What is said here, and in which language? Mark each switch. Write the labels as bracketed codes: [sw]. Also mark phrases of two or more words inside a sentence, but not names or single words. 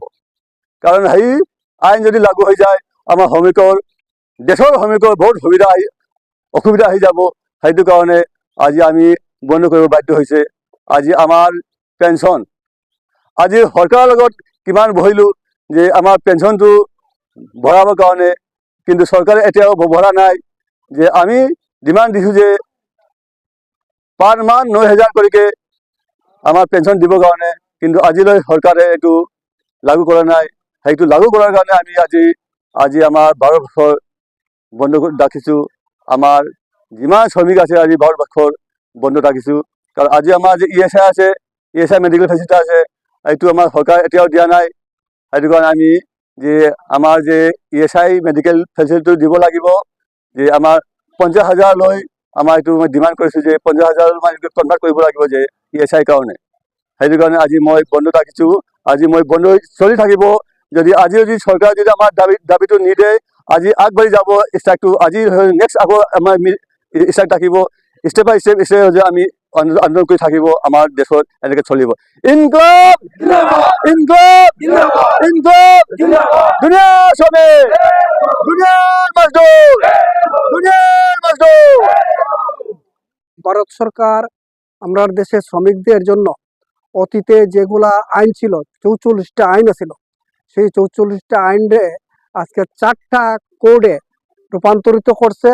[as] কাৰণ সেই আইন যদি লাগু হৈ যায় আমাৰ শ্ৰমিকৰ দেশৰ শ্ৰমিকৰ বহুত অসুবিধা আহি যাব। সেইটো কাৰণে আজি আমি বন্ধ কৰিব বাধ্য হৈছে। আজি আমাৰ পেঞ্চন আজি সরকারের লগত কিমান বহিলোঁ যে আমার পেনশনটো ভরাবৰ কাৰণে, কিন্তু সরকারে এতিয়াও ভরা নাই। যে আমি ডিমান্ড দিছোঁ যে পার মান 9,000 কৰিকে আমার পেনশন দিবৰ কাৰণে, কিন্তু আজিলৈ সরকারে এইটো লাগু কৰা নাই। সেইটো লাগু কৰাৰ কাৰণে আমি আজি আমাৰ ভাৰতবৰ্ষৰ বন্ধ ৰাখিছোঁ। আমাৰ যিমান শ্ৰমিক আছে আজি ভাৰতবৰ্ষৰ বন্ধ ৰাখিছোঁ। কাৰণ আজি আমাৰ যে ESI আছে, ESI [en] medical facility [as] আছে, এইটো আমাৰ সরকার এতিয়াও দিয়া নাই। সেইটো কাৰণে আমি যে আমাৰ যে ESI [en] medical facility [as] দিব লাগিব। যে আমাৰ 50,000 লৈ আমাৰ এইটো মই ডিমান্ড কৰিছোঁ যে 50,000 কনভাৰ্ট কৰিব লাগিব যে ESI কাৰণে। সেইটো কাৰণে আজি মই বন্ধ ৰাখিছোঁ। আজি মই বন্ধ চলি থাকিব। যদি সরকার যদি আমার দাবিটো নিদিয়ে আজি আগবাঢ়ি যাব ষ্ট্ৰাইকটো। আজি নেক্সট আকৌ আমাৰ ষ্ট্ৰাইক থাকিব। [en] step by step [as] যে আমি আন্দোলন কৰি থাকিব। আমাৰ দেশত এনেকৈ চলিব। [ur] انقلاب انقلاب انقلاب, [bn] দুনিয়ার শ্রমিক, দুনিয়ার মজদুর, দুনিয়ার মজদুর। ভারত সরকার আমরা দেশের শ্রমিকদের জন্য অতীতে যেগুলা আইন ছিল, 44টা আইন আছিল, সেই 44টা আইনে আজকে 4টা কোডে রূপান্তরিত করছে।